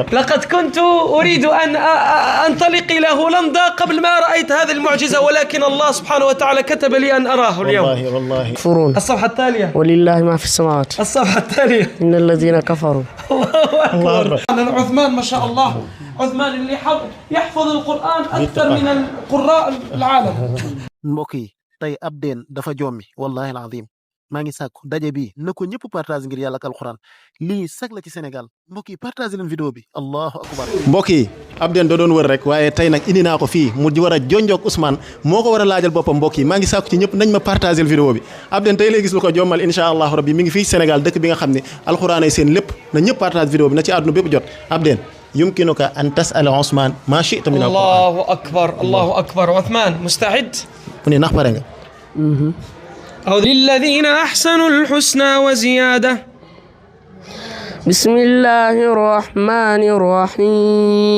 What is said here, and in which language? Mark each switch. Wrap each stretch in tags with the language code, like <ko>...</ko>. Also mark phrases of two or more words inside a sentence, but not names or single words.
<ar>لقد كنت أريد أن أنطلق إلى هولندا قبل ما رأيت هذه المعجزة ولكن الله سبحانه وتعالى كتب لي أن أراه اليوم والله يكفرون الصفحة التالية ولله ما في السماوات الصفحة التالية إن الذين كفروا الله أكبر عثمان ما شاء الله عثمان اللي يحفظ القرآن أكثر من القراء العالم</ar> <wo>mbokk yi tey ab deen dafa jommi</wo> <ar>والله العظيم</ar> <wo>maa ngi sàkku daje bi na ko ñëpp partage ngir yàlla ak alquran lii sag la ci Sénégal mbokk yi partage leen vidéo bi</wo> <ar>الله أكبر</ar> <wo>mbokk yi ab den da doon wër rek waaye tey nag indi naa ko fii mu war a jonjoog Ousmane moo ko war a laajal boppam mbokk yi maa ngi sàkku ci ñëpp nañ ma partager vidéo bi ab den tey lay gis lu ko jommal</wo> <ar>إن شاء الله ربي</ar> <wo>mi ngi fii Sénégal dëkk bi nga xam ne alquran ay seen lépp na ñëpp partage vidéo bi na ci àdduna bépp jot ab den</wo> <ar>يمكنك أن تسأل عثمان ما شئت من القرآن الله أكبر الله أكبر عثمان مستعد؟ مني نخبرني للذين أحسنوا الحسنى وزيادة بسم الله الرحمن الرحيم</ar>